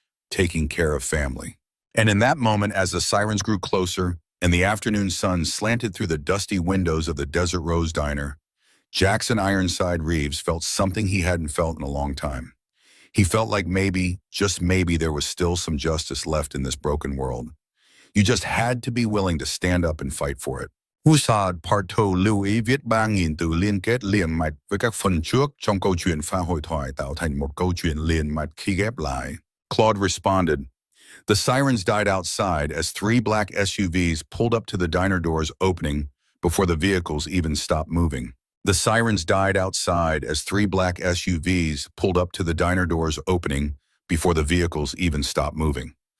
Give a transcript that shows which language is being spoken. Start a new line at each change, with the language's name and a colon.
English: "Taking care of family." And in that moment, as the sirens grew closer and the afternoon sun slanted through the dusty windows of the Desert Rose Diner, Jackson Ironside Reeves felt something he hadn't felt in a long time. He felt like maybe, just maybe, there was still some justice left in this broken world. You just had to be willing to stand up and fight for it.
Vietnamese: Usad Parto lưu ý viết 3.000 từ liên kết liền mạch với các phần trước trong câu chuyện pha hội thoại tạo thành một câu chuyện liền mạch khi ghép lại.
English: Claude responded. The sirens died outside as 3 black SUVs pulled up to the diner doors opening before the vehicles even stopped moving. The sirens died outside as 3 black SUVs pulled up to the diner doors opening before the vehicles even stopped moving.